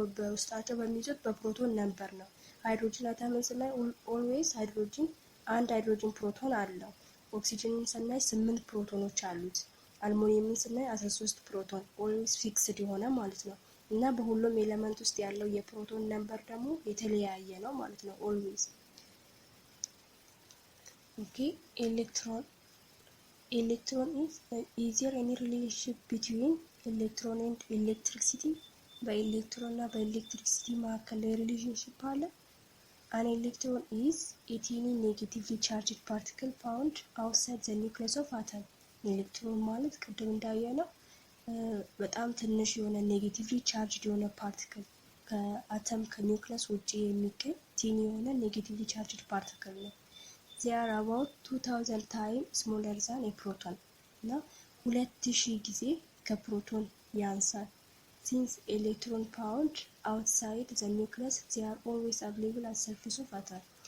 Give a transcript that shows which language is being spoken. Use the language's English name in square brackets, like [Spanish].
[Amharic] በውስጣቸው በሚይዙት በፕሮቶን ነምበር ነው። ሃይድሮጂን አተምን ስናይ ኦልዌይስ ሃይድሮጂን አንድ ሃይድሮጂን ፕሮቶን አለው። ኦክሲጂንን ስናይ 8 ፕሮቶኖች አሉት። አልሙኒየምን ስናይ 13 ፕሮቶን ኦልዌይስ ፊክስድ የሆነ ማለት ነው። እና በሁሉም ኤሌመንት ውስጥ ያለው የፕሮቶን ነምበር ደግሞ የተለያየ ነው ማለት ነው ኦልዌይስ። ኦኬ ኤሌክትሮን [English] is there any relationship between electron and electricity? [Amharic] በኤሌክትሮን እና በኤሌክትሪሲቲ መካከል ሪሌሽንሺፕ አለ? [English] An electron is a tiny negatively charged particle found outside the nucleus of atom. [Amharic] ኤሌክትሮን ማለት ቅድም እንዳየነው በጣም ትንሽ የሆነ ኔጌቲቭሊ ቻርጅድ የሆነ ፓርቲክል ከአተም ከኒውክለስ ውጪ የሚገኝ ቲኒ የሆነ ኔጌቲቭሊ ቻርጅድ ፓርቲክል ነው። [English] they are about 2000 times smaller than a proton. [Amharic] እና 2000 ጊዜ ከፕሮቶን ያንሳል። [English] since electron found outside the nucleus they are always available at surface of atom.